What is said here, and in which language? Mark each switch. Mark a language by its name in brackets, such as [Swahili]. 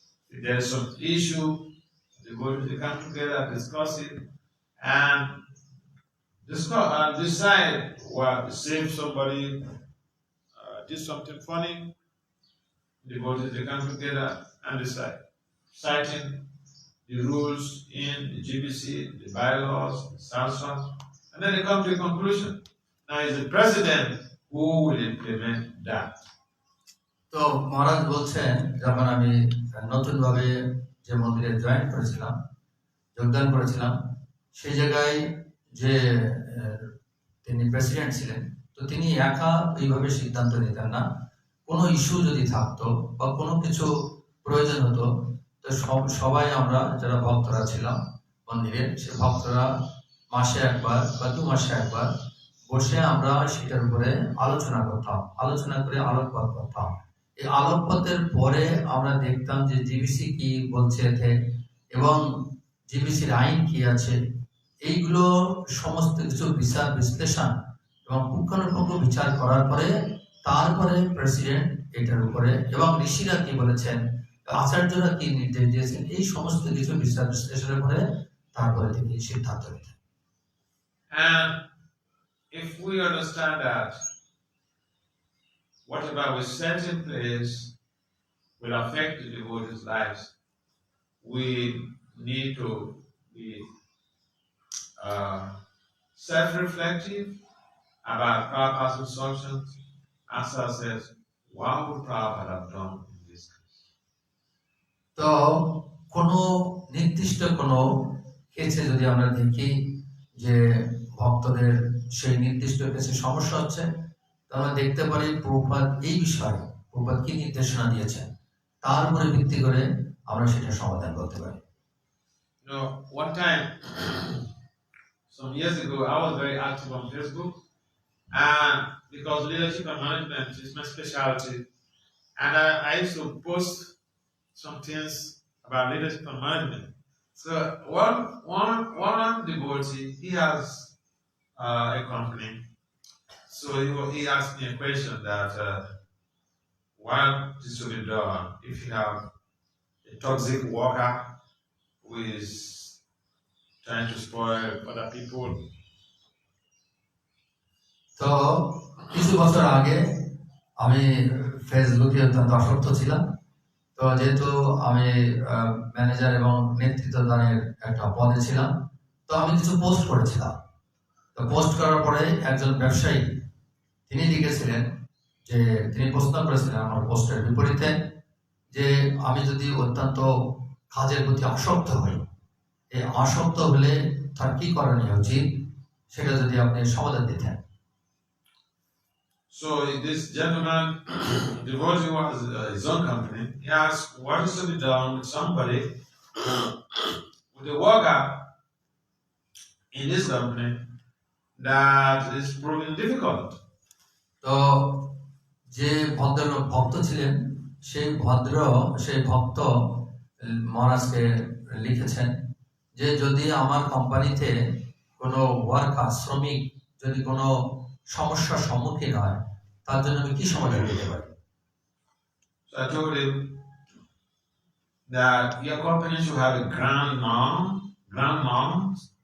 [English] If there is some issue, they come together, discuss it, and decide what to save somebody, did something funny. The devotees they come together and decide, citing the rules in the GBC, the bylaws, the statutes, and then they come to a conclusion. Now it's the president who will implement that. [Bangla] তো মহারাজ বলছেন, যখন আমি নতুনভাবে যে মন্দিরে join করেছিলাম, যোগদান করেছিলাম, সেই জায়গায় যে তিনি প্রেসিডেন্ট ছিলেন, তো তিনি একা এইভাবে সিদ্ধান্ত নিতেন না। কোনো ইস্যু যদি থাকতো বা কোনো কিছু প্রয়োজন হতো, তো সবাই আমরা যারা ভক্তরা ছিলাম মন্দিরে, সে ভক্তরা মাসে একবার বা 2 মাসে একবার বসে আমরা সেটার উপরে আলোচনা করতাম, আলোচনা করে আলোকপাত করতাম। এই আলোকপাতের পরে আমরা দেখতাম যে জিবিসি কি বলছে এতে এবং জিবিসির আইন কি আছে, এইগুলো সমস্ত কিছু বিচার বিশ্লেষণ এবং পুঙ্খানুপুঙ্খ বিচার করার পরে তারপরে প্রেসিডেন্ট এটার উপরে এবং ঋষিরা কি বলেছেন, আচার্যরা কি নির্দেশ দিয়েছেন, এই সমস্ত কিছু বিচার বিশ্লেষণের পরে তারপরে তিনি সিদ্ধান্ত নিতেন। [English] And if we understand that whatever we set in place will affect the devotees' lives, we need to be self-reflective about Prabhupada's instructions. Asa says, what would Prabhupada have done in this case? [Bangla] তো কোনো নির্দিষ্ট কোনো কেসে যদি আমরা দেখি যে ভক্তদের সেই নির্দিষ্ট কেসে সমস্যা হচ্ছে, তো আমরা দেখতে পারি প্রভুপাদ এই বিষয়ে প্রভুপাদ কি নির্দেশনা দিয়েছেন, তার উপরে ভিত্তি করে আমরা সেটা সমাধান করতে পারি। [English] You know, one time, some years ago, I was very active on Facebook, and because leadership and management is my specialty, and I used to post some things about leadership and management. So one devotee, he has a company. So he asked me a question that what is to be done if you have a toxic worker who is trying to spoil other people. [Bangla] তো কিছু বছর আগে আমি ফেসবুকে অত্যন্ত আসক্ত ছিলাম। তো যেহেতু আমি ম্যানেজার এবং নেতৃত্ব দানের একটা পদে ছিলাম, তো আমি কিছু পোস্ট করেছিলাম। তো পোস্ট করার পরে একজন ব্যবসায়ী তিনি লিখেছিলেন যে তিনি প্রশ্ন করেছিলেন আমার পোস্টের বিপরীতে যে আমি যদি অত্যন্ত কাজের প্রতি আসক্ত হই, এই আসক্ত হলে তার কি করণীয় উচিত, সেটা যদি আপনি সমাধান দিতেন। [English] So this gentleman, devotee was his own company. He asked, what is to be done with somebody, with a worker in this company that is proving difficult? [Bangla] তো যে ভক্ত ছিলেন সেই ভক্ত মহারাজকে লিখেছেন যে যদি আমার কোম্পানিতে কোনো ওয়ার্কার শ্রমিক যদি কোনো সমস্যার সম্মুখীন হয়, তার জন্য আমি কি সমাধান দিতে পারি। [English] So I told him that your company should have a grand norms.